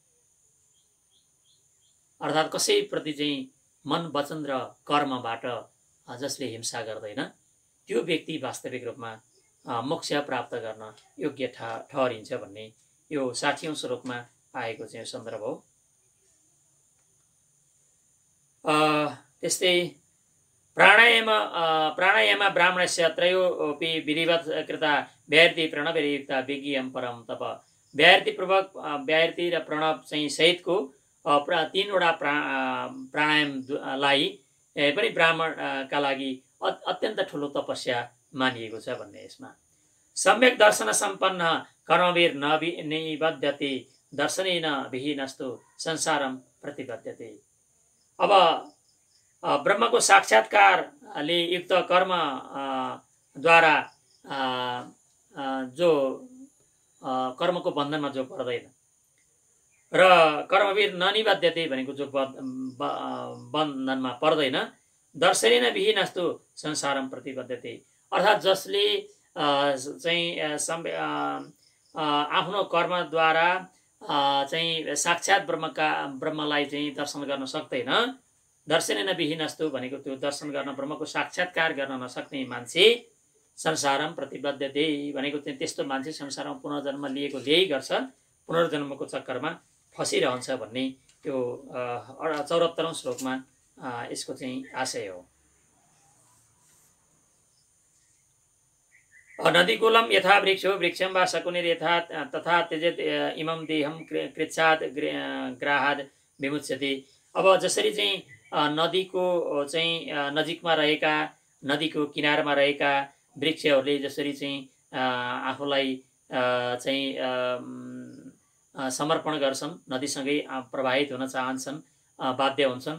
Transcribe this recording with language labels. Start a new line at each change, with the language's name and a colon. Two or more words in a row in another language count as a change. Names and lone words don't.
Nepali: अर्थात् कसैप्रति चाहिँ मन वचन र कर्मबाट जसले हिंसा गर्दैन त्यो व्यक्ति वास्तविक रूपमा मोक्ष प्राप्त गर्न योग्य ठहरिन्छ भन्ने यो 60औं श्लोकमा आएको चाहिँ सन्दर्भ हो।
Sanskrit: त्यस्तै प्राणायाम ब्राह्मणस्य त्रयोपि विधिवत् कृता व्याहृति प्रणवयुक्ता विज्ञम परम तप।
Nepali: व्याहृति र प्रणव चाहिँ सहितको तीनवटा प्राणायामलाई पनि ब्राह्मणका लागि अत्यन्त ठुलो तपस्या मानिएको छ भन्ने यसमा।
Sanskrit: सम्यक दर्शन सम्पन्न कर्मवीर निबध्यते दर्शनेन विहीनस्तु संसारम प्रतिबद्धते।
Nepali: अब ब्रह्मको साक्षात्कारले युक्त कर्म द्वारा जो कर्मको बन्धनमा जो पर्दैन र
Sanskrit: कर्मवीर ननिबद्धते
Nepali: भनेको जो बन्धनमा पर्दैन,
Sanskrit: दर्शनेन विहीनस्तु संसारम प्रतिबद्धते,
Nepali: अर्थात् जसले चाहिँ आफ्नो कर्मद्वारा चाहिँ साक्षात् ब्रह्मलाई चाहिँ दर्शन गर्न सक्दैन।
Sanskrit: दर्शनेन विहीनस्तु
Nepali: भनेको त्यो दर्शन गर्न, ब्रह्मको साक्षात्कार गर्न नसक्ने मान्छे
Sanskrit: संसारम प्रतिबद्धते
Nepali: भनेको चाहिँ त्यस्तो मान्छे संसारमा पुनर्जन्म ल्याइ गर्छ, पुनर्जन्मको चक्करमा फसिरहन्छ भन्ने त्यो 74औं श्लोकमा यसको चाहिँ आशय हो।
Sanskrit: नदीकुलम यथा वृक्षो वृक्षं वा शकुनिर्यथा तथा त्यजेत इमं देहं कृच्छात् ग्राहाद् विमुच्यते।
Nepali: अब जसरी चाहिँ नदीको चाहिँ नजिकमा रहेका, नदीको किनारमा रहेका वृक्षहरूले जसरी चाहिँ आफूलाई चाहिँ समर्पण गर्छन्, नदीसँगै प्रवाहित हुन चाहन्छन्, बाध्य हुन्छन्।